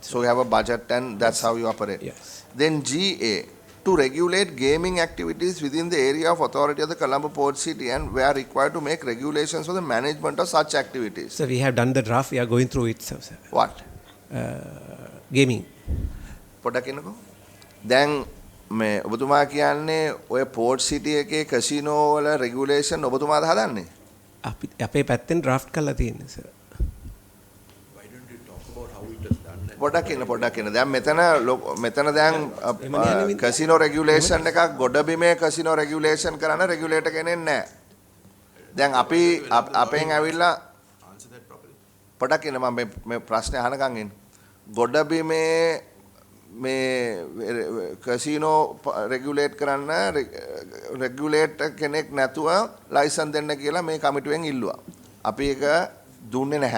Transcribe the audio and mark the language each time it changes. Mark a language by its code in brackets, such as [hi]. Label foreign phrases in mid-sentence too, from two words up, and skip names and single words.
[en] So you have a budget and that's how you operate. Yes. Then GA, to regulate gaming activities within the area of authority of the Colombo Port City and we are required to make regulations for the management of such activities. So we have done the draft, we are going through it, sir. What? Gaming. [si] පොඩකිනකෝ. දැන් මේ ඔබතුමා කියන්නේ ඔය පෝර්ට් සිටි එකේ කැසිනෝ වල රෙගියුලේෂන් ඔබතුමාද හදන්නේ? අපේ පැත්තෙන් ඩ්‍රාෆ්ට් කරලා තියෙනවා සර්. [en] Why don't you talk about how it is done? [si] පොඩක් ඉන්න. දැන් මෙතන දැන් [en] casino regulation [si] එකක් ගොඩබිමේ [en] casino regulation [si] කරන්න රෙගියුලේටර් කෙනෙක් නැහැ. දැන් අපි අපෙන් ඇවිල්ලා [en] Answer that properly. [si] පොඩක් ඉන්න මම මේ ප්‍රශ්නේ අහනකම් ඉන්න. ගොඩබිමේ මේ [en] casino regulate [si] කරන්න රෙගියුලේටර් කෙනෙක් නැතුව ලයිසන් දෙන්න කියලා මේ කමිටුවෙන් ඉල්ලුවා. අපි ඒක දුන්නේ නැහැ.